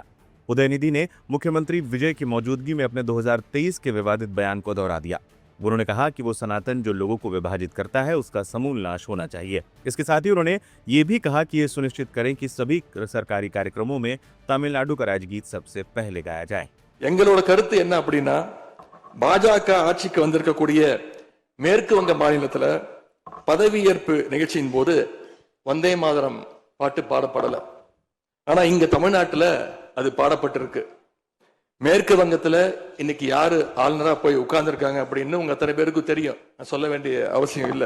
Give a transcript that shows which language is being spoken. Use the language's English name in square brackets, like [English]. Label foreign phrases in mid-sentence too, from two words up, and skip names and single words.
[Hindi] उदयनिधि ने मुख्यमंत्री विजय की मौजूदगी में अपने 2023 के विवादित बयान को दोहरा दिया। उन्होंने कहा कि वो सनातन जो लोगों को विभाजित करता है उसका समूल नाश होना चाहिए। इसके साथ ही उन्होंने ये भी कहा कि ये सुनिश्चित करें कि सभी सरकारी कार्यक्रमों में तमिलनाडु का राजगीत सबसे पहले गाया जाए। [Tamil] எங்களோட கருத்து என்ன அப்படின்னா, பாஜக ஆட்சிக்கு வந்திருக்கக்கூடிய மேற்கு வங்க மாநிலத்துல பதவியேற்பு நிகழ்ச்சியின் போது வந்தே மாதரம் பாட்டு பாடப்படல. ஆனா இங்க தமிழ்நாட்டுல அது பாடப்பட்டிருக்கு. மேற்கு வங்கத்துல இன்னைக்கு யாரு ஆளுநரா போய் உட்கார்ந்துருக்காங்க அப்படின்னு உங்க அத்தனை பேருக்கும் தெரியும், நான் சொல்ல வேண்டிய அவசியம் இல்லை.